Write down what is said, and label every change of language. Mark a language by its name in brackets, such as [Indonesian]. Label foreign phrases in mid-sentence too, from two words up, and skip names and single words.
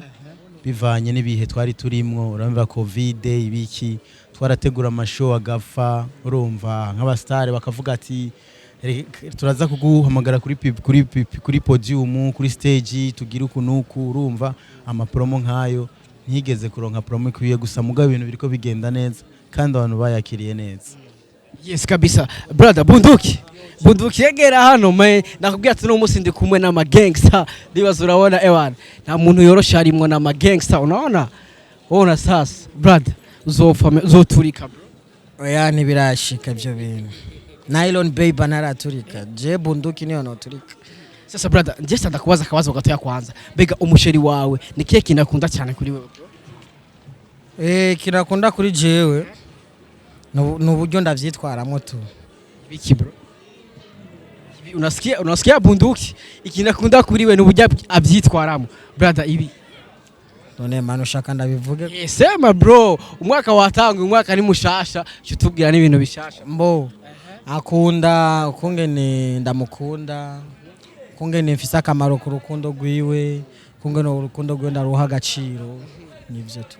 [Rundi] bivanye n'ibihe twari turimwo urumva covid ibiki twarategura amashow agafa urumva nk'abastare bakavuga ati turaza kuguhamagara kuri podium kuri stage tugira ukunuku urumva amapromo nkayo ntigeze kuronka promo kwiye gusa mugabe ibintu biriko bigenda neza kandi abantu bayakiriye neza yes kabisa brother bunduki yegera hano nakubwiye ati no musi ndi kumwe n'ama gangster ndibaza urabona ewana nta muntu yorosha arimwo n'ama gangster [Swahili] unaona sasa [Rundi] brother uzoturika bro oya ntibirashika byo bintu nylon baby naraturika je bunduki niyo noturika sasa brother njye ndakubaza akabazo gatoya kwanza mbega umusheri wawe ni kihe kinakunda cyane kuri wewe bro kinakunda kuri jewe n'uburyo ndavyitwaramo tu biki bro unasikia bunduki ikinakunda kuri we n'uburyo abyitwaramo brother ibi none mano shaka ndabivuge sema bro umwaka watanga umwaka ni mushasha cyutubwira n'ibintu bishasha mbo akunda kungene ndamukunda kungene mfise akamaro ku rukundo rwiwe kungene urukundo rwe ndaruha agaciro nivyo tu